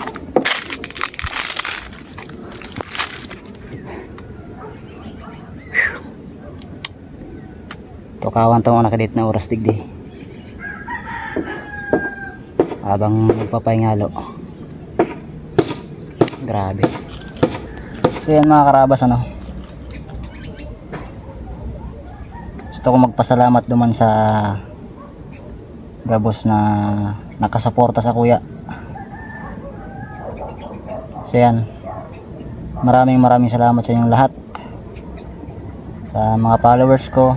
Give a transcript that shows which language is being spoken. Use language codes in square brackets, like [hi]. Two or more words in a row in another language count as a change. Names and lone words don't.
[bik] Tukawan tong nakadit na oras digdi. Habang magpapahingalo. Grabe. So yan mga karabas, ano, gusto ko magpasalamat naman sa gabos na nakasuporta sa kuya. [tl] So yan, maraming salamat sa inyong lahat, sa mga followers ko.